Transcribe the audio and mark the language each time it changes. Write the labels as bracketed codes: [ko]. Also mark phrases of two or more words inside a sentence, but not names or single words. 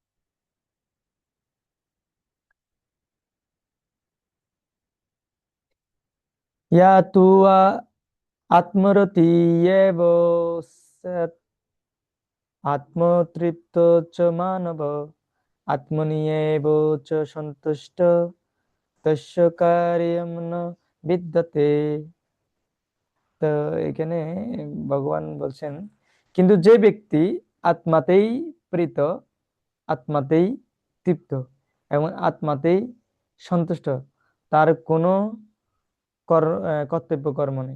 [sa] ইয়া তুয়া আত্মরতি এব সৎ আত্মতৃপ্ত চ মানব আত্মনি এব চ সন্তুষ্ট তস্য কার্যম ন বিদ্যতে। [bn] তো এখানে ভগবান বলছেন, কিন্তু যে ব্যক্তি আত্মাতেই প্রীত, আত্মাতেই তৃপ্ত এবং আত্মাতেই সন্তুষ্ট, তার কোনো কর্তব্য কর্ম নেই।